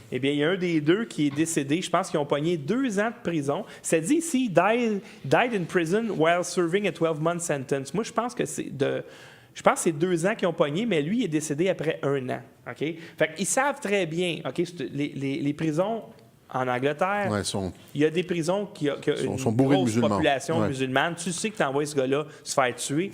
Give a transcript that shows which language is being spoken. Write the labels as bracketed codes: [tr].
[fr] Eh bien, il y a un des 2 qui est décédé. Je pense qu'ils ont pogné 2 ans de prison. Ça dit ici, [en] died in prison while serving a 12-month sentence. [fr] Moi, je pense que c'est 2 ans qu'ils ont pogné, mais lui, il est décédé après 1 an. OK? Fait qu'ils savent très bien, OK, les prisons en Angleterre, il y a des prisons qui ont une grosse population musulmane. Tu sais que tu envoies ce gars-là se faire tuer.